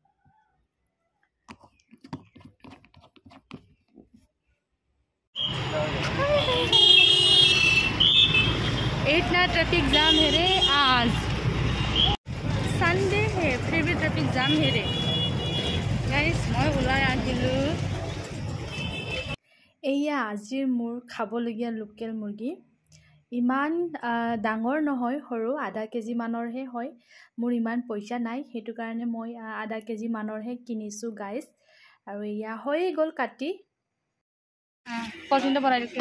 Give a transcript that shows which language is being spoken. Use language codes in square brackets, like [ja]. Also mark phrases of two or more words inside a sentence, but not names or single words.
[hi] इतना ट्रैफिक जाम है रे, आज संडे है फिर भी ट्रैफिक जाम है रे गाइस। [as] मैं ওলাই আহিলো। এয়া আজিৰ মোৰ খাবলগীয়া লোকেল মুৰ্গী। ইমান ডাঙৰ নহয়, সৰু, আধা কেজি মানৰহে হয়। মোৰ ইমান পইচা নাই, সেইটো কাৰণে মই আধা কেজি মানৰহে কিনিছোঁ গাইজ। আৰু এয়া হৈ গ'ল কাটি, পচন্দ বনাই দিছোঁ।